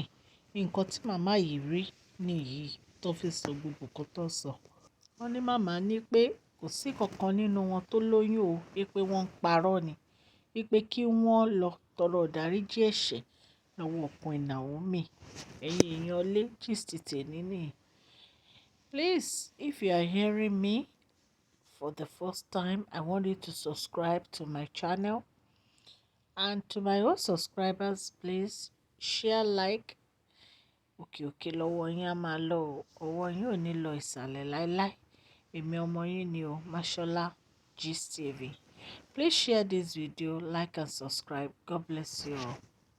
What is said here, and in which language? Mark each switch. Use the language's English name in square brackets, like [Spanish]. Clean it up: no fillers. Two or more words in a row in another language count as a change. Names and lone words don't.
[Yoruba] Nǹkan tí màmá yìí rí nìyí tó fi sọ gbogbo nǹkan tó sọ. Wọ́n ní màmá ní pé kò sí kankan nínú wọn tó lóyún o, wípé wọ́n ń parọ́ ni, wípé kí wọ́n lọ tọrọ ìdáríjì ẹ̀ṣẹ̀ lọ́wọ́ Queen Naomi. Ẹ̀yin èèyàn lé gist tèmi nìyí. [English] Please, if you are hearing me for the first time, I want you to subscribe to my channel. And to my old subscribers, please share, like. [Yoruba] Òkè òkè lọ́wọ́ yín á máa lọ o. Ọwọ́ yín ò ní lọ ìsàlẹ̀ láéláé. Èmi ọmọ yín ni o, Mashola Gist TV. [English] Please share this video, like and subscribe. God bless you all.